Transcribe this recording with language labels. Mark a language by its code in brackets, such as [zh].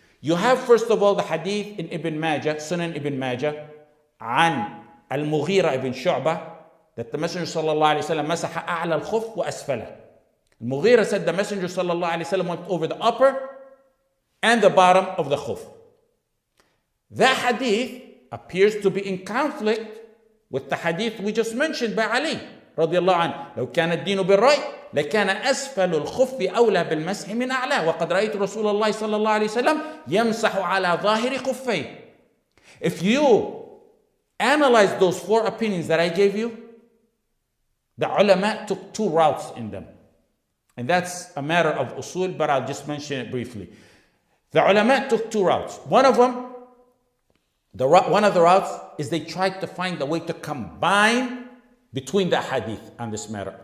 [en] You have, first of all, the hadith in Ibn Majah, Sunan Ibn Majah, عن المغيرة ibn Shu'bah, that the Messenger sallallahu alayhi wa sallam [ar] مسح أعلى الخف وأسفله. [en] Mughira said the Messenger sallallahu alayhi wa sallam went over the upper and the bottom of the khuf. That hadith appears to be in conflict with the hadith we just mentioned by Ali [ar] رضي الله عنه. لو كان الدين بالرأي لكان أسفل الخف أولى بالمسح من أعلاه وقد رأيت رسول الله صلى الله عليه وسلم يمسح على ظاهر خفيه. [en] If you analyze those four opinions that I gave you, the ulama took two routes in them. And that's a matter of usul, but I'll just mention it briefly. The ulama took two routes. One of the routes is they tried to find a way to combine between the hadith on this matter.